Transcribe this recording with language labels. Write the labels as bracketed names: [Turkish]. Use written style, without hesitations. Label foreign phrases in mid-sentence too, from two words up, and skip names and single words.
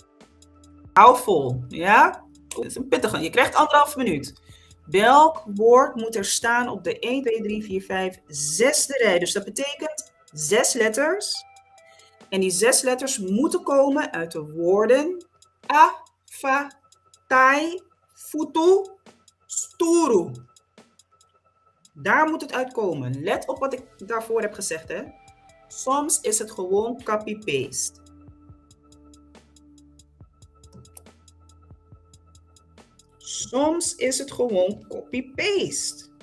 [Dutch] Hou vol. Ja? Dat is een pittige. Je krijgt 1,5 minuut. Welk woord moet er staan op de 1, 2, 3, 4, 5, 6e rij? Dus dat betekent 6 letters. En die 6 letters moeten komen uit de woorden a, fa, tai, futu, sturu. Daar moet het uitkomen. Let op wat ik daarvoor heb gezegd. Hè? Soms is het gewoon copy-paste. Soms is het gewoon copy-paste.